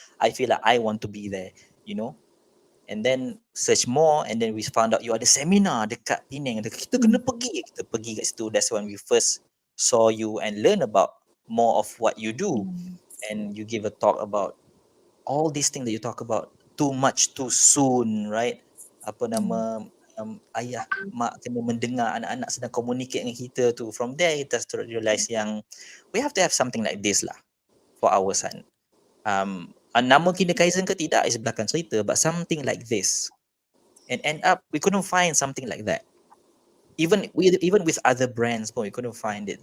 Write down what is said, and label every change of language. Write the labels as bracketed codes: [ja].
[en] I feel like I want to be there, And then search more, and then we found out you [ms] ada seminar dekat Penang. Kita kena pergi kat situ. [en] That's when we first saw you and learn about more of what you do. And you give a talk about all these things that you talk about. Too much too soon, right? [ms] Apa nama ayah, mak kena mendengar anak-anak sedang communicate dengan kita tu. From there, kita start realize yang we have to have something like this lah for our son. Nama KinderKaizen ke tidak is belakang cerita, [en] but something like this. And end up, we couldn't find something like that. Even with other brands pun, we couldn't find it.